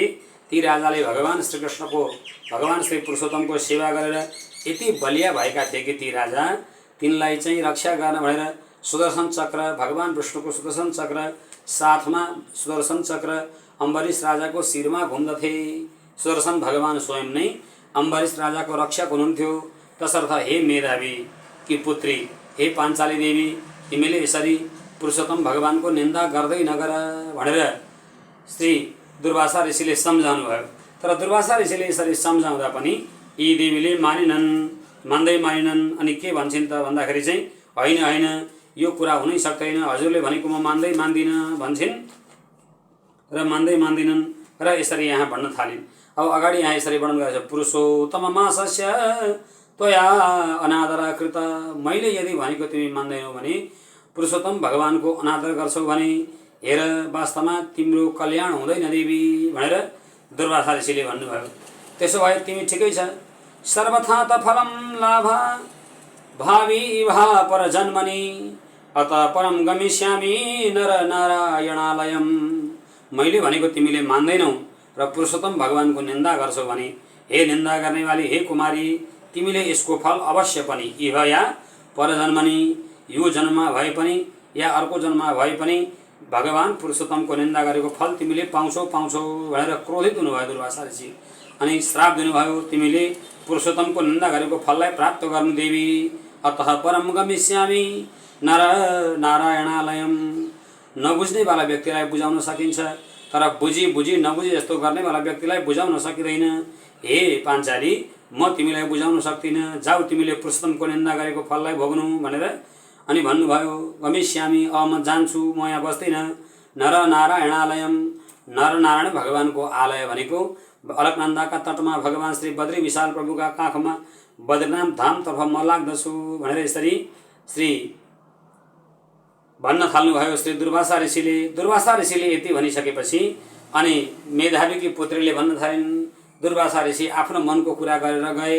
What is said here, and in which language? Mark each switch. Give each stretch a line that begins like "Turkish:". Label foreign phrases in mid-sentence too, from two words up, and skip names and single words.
Nepali: ती राजाले भगवान श्रीकृष्णको, भगवान श्री पुरुषोत्तमको सेवा गरेर यति बलिया भएका थिए कि ती राजा तिनलाई चाहिँ रक्षा गर्न भनेर सुदर्शन चक्र, भगवान विष्णुको सुदर्शन चक्र साथमा, सुदर्शन चक्र अम्बरीश राजाको शिरमा घुम्दथे। सुदर्शन भगवान स्वयं नै अम्बरीश राजाको रक्षक हुनुहुन्थ्यो। तसर्थ हे मेधावी कि पुत्री, हे पाञ्चाली देवी, तिमीले यसरी पुरुषोत्तम भगवानको निन्दा गर्दै नगर भनेर श्री दुर्वासा ऋषिले सम्झाउनु भयो। तर दुर्वासा ऋषिले यसरी सम्झाउँदा पनि यी देवीले मान्दै मानिनन्। अनि के भन्छन् त भन्दाखेरि चाहिँ होइन होइन, यो कुरा हुनै सक्दैन, हजुरले भनेको म मान्दिनँ भन्छन् र मान्दै मान्दिनन् र यसरी यहाँ भन्न थालिन्। अब अगाडि यहाँ यसरी वर्णन गरेको छ,
Sanskrit: पुरुषोत्तम मासस्य त्वया अनादर कृत।
Nepali: मैले यदि भनेको तिमी मान्दैनौ भने, पुरुषोत्तम भगवानको अनादर गर्छौ भने हेर वास्तवमा तिम्रो कल्याण हुँदैन देवी भनेर दुर्वासा ऋषिले भन्नुभयो। त्यसो भए तिमी ठिकै छ,
Sanskrit: सर्वथा त फलम लाभ भावी भा पर जन्मनि अत परम गमिष्यामि नर नारायणालयम।
Nepali: मैले भनेको तिमीले मान्दैनौ र पुरुषोत्तम भगवानको निन्दा गर्छौ भने, हे निन्दा गर्नेवाली, हे कुमारी, तिमीले यसको फल अवश्य पनि
Sanskrit: इह या परजन्मनि,
Nepali: यो जन्ममा भए पनि या अर्को जन्ममा भए पनि भगवान पुरुषोत्तमको निन्दा गरेको फल तिमीले पाउँछौ भनेर क्रोधित हुनुभयो दुर्वासा ऋषि। अनि श्राप दिनुभयो, तिमीले पुरुषोत्तमको निन्दा गरेको फललाई प्राप्त गर्नु देवी।
Sanskrit: अतः परम गमिष्यामि नर नारायणालयम।
Nepali: नबुझ्नेवाला व्यक्तिलाई बुझाउन सकिन्छ, तर बुझी नबुझी जस्तो गर्नेवाला व्यक्तिलाई बुझाउन सकिँदैन। हे पाञ्चाली, म तिमीलाई बुझाउन सक्दिनँ, जाऊ तिमीले पुरुषोत्तमको निन्दा गरेको फललाई भोग्नु भनेर अनि भन्नुभयो। गमिष्यामि, म जान्छु, म यहाँ बस्दिनँ।
Sanskrit: नर नारायणालयम,
Nepali: नर नारायण भगवानको आलय भनेको अलकनन्दाका तटमा भगवान श्री बद्री विशाल प्रभुका काखमा बद्रीनाथ धामतर्फ म लाग्दछु भनेर यसरी श्री भन्न थाल्नुभयो श्री दुर्वासा ऋषिले। दुर्वासा ऋषिले यति भनिसकेपछि अनि मेधावीकी पुत्रीले भन्न थालिन्, दुर्वासा ऋषि आफ्नो मनको कुरा गरेर गए।